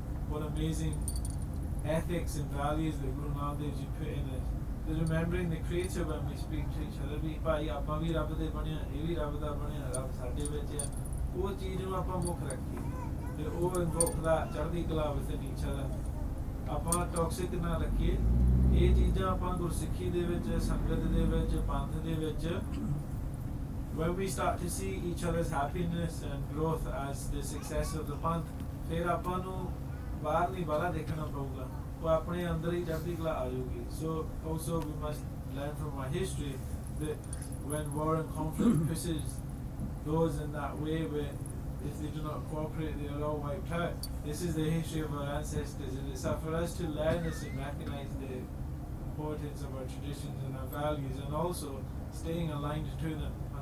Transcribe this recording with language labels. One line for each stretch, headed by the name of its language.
English: What amazing ethics and values that Guru Nanak Dev Ji put in it. The remembering the Creator when we speak to each other.
Punjabi: ਵੀ ਭਾਈ ਆਪਾਂ ਵੀ ਰੱਬ ਦੇ ਬਣੇ ਆ, ਇਹ ਵੀ ਰੱਬ ਦਾ ਬਣਿਆ, ਰੱਬ ਸਾਡੇ ਵਿੱਚ ਆ। ਉਹ ਚੀਜ਼ ਨੂੰ ਆਪਾਂ ਮੁੱਖ ਰੱਖੀਏ ਤੇ ਉਹ invoke ਦਾ ਚੜ੍ਹਦੀ ਕਲਾ
English: within each other.
Punjabi: ਆਪਾਂ ਟੌਕਸਿਕ ਨਾ ਰੱਖੀਏ। ਇਹ ਚੀਜ਼ਾਂ ਆਪਾਂ ਗੁਰਸਿੱਖੀ ਦੇ ਵਿੱਚ, ਸੰਗਤ ਦੇ ਵਿੱਚ, ਪੰਥ ਦੇ ਵਿੱਚ
English: when we start to see each other's happiness and growth as the success of the Panth,
Punjabi: ਫਿਰ ਆਪਾਂ ਨੂੰ ਬਾਹਰ ਨਹੀਂ ਬਾਹਲਾ ਦੇਖਣਾ ਪਊਗਾ, ਉਹ ਆਪਣੇ ਅੰਦਰ ਹੀ ਚੜ੍ਹਦੀ ਕਲਾ ਆ ਜਾਊਗੀ।
English: So also we must learn from our history that when war and conflict pushes those in that way, where if they do not cooperate they are all wiped out. This is the history of our ancestors, and it's up for us to learn this and recognize the importance of our traditions and our values, and also staying aligned to them.